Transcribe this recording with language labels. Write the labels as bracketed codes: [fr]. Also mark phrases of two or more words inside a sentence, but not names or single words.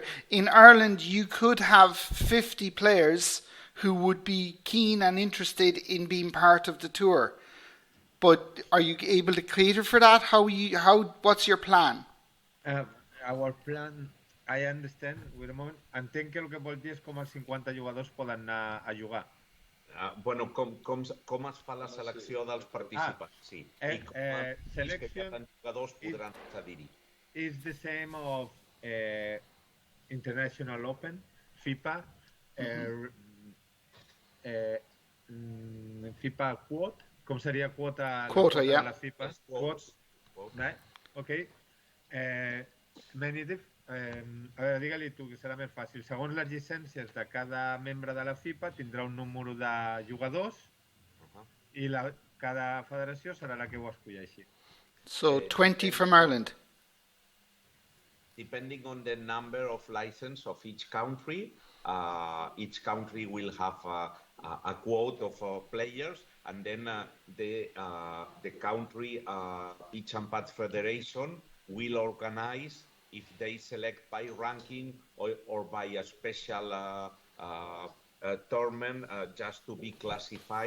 [en] In Ireland, you could have 50 players who would be keen and interested in being part of the tour. But are you able to cater for that? What's your plan? Our plan, I understand, wait a moment, [ca] entenc que el que vol dir és com els 50 jugadors poden anar a jugar. Bueno, com es fa la selecció dels participants? Sí. Selection 70 jugadors podran accedir-hi. [en] Is the same of International Open, FIPA, FIPA Quote. [ca] Com seria quota de [en] la FIPA? Quotes. Right? Okay. [ca] A veure, digue-li tu, que serà més fàcil. Segons les llicències de cada membre de la FIPA, tindrà un número de jugadors i cada federació serà la que ho escolleixi. [en] So 20 from Ireland. Depending on the number of license of each country will have a quote of players, and then the country pitch and putt federation will organize if they select by ranking or by a special tournament just to be classified.